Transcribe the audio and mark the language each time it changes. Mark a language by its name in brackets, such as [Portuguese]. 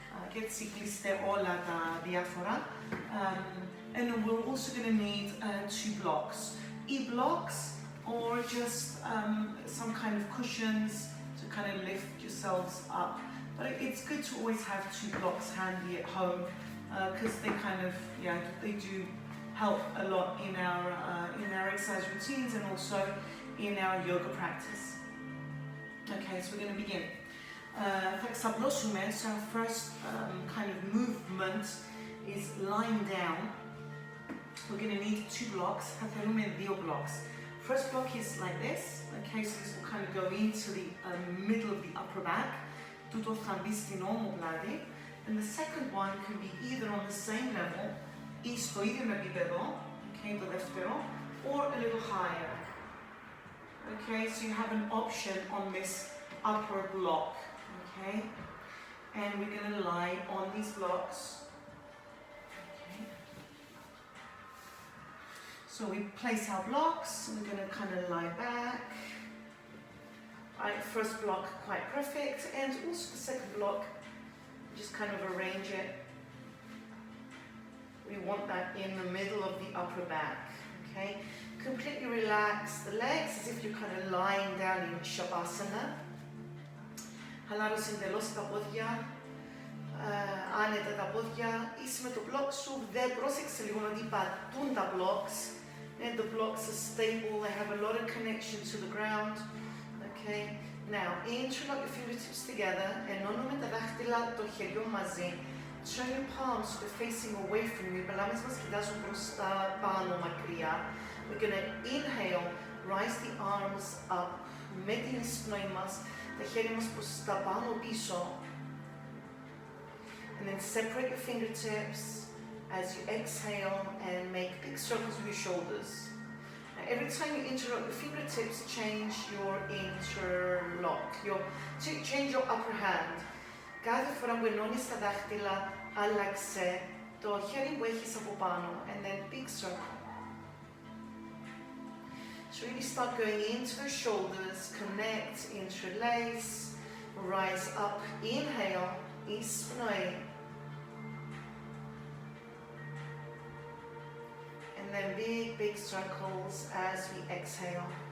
[Greek] Και έτσι κλείστε όλα τα διάφορα. [English] And we're also going to need 2 blocks. E-blocks or just some kind of cushions to kind of lift yourselves up. But it's good to always have 2 blocks handy at home because they kind of, yeah, they do help a lot in our exercise routines and also in our yoga practice. Okay, so we're going to begin. [Greek] Θα ξαπλώσουμε, [English] so our first kind of movement is lying down. We're going to need 2 blocks. [Greek] Θα θέλουμε 2 blocks. [English] First block is like this. Okay, so this will kind of go into the middle of the upper back. [Greek] Τούτο θα μπει στην ομοπλάτη. [English] And the second one can be either on the same level [Greek] ή στο ίδιο επίπεδο, [English] okay, [Greek] το δεύτερο, [English] or a little higher. Okay, so you have an option on this upper block, okay? And we're going to lie on these blocks. Okay. So we place our blocks, and we're going to kind of lie back. Right, first block quite perfect, and also the second block, just kind of arrange it. We want that in the middle of the upper back, okay? Completely relax the legs as if you're kind of lying down in Shavasana. [Greek] Χαλάρωσε εντελώς τα πόδια, άνετα τα πόδια, είσαι με το block σου, δεν πρόσεξε λίγο ότι πατούν τα blocks, [English] and the blocks are stable, they have a lot of connection to the ground, [Greek] okay? [English] Now, interlock your fingertips together, [Greek] ενώνουμε τα δάχτυλα των χεριών μαζί. [English] Turn your palms to facing away from you. [Greek] Οι παλάμες μας κοιτάζουν προς τα πάνω μακριά. [English] We're going to inhale, rise the arms up. [Greek] Με την εισπνοή μας, τα χέρια μας προς τα πάνω πίσω. [English] And then separate your fingertips as you exhale and make big circles with your shoulders. Every time you interlock your fingertips, change your interlock. Change your upper hand. [Greek] Κάθε φορά που ενώνεις τα δάχτυλα, άλλαξε το χέρι που έχεις από πάνω. [English] And then big circle. So really start going into the shoulders, connect, interlace, rise up, inhale, [Greek] εισπνοή. [English] And then big circles as we exhale.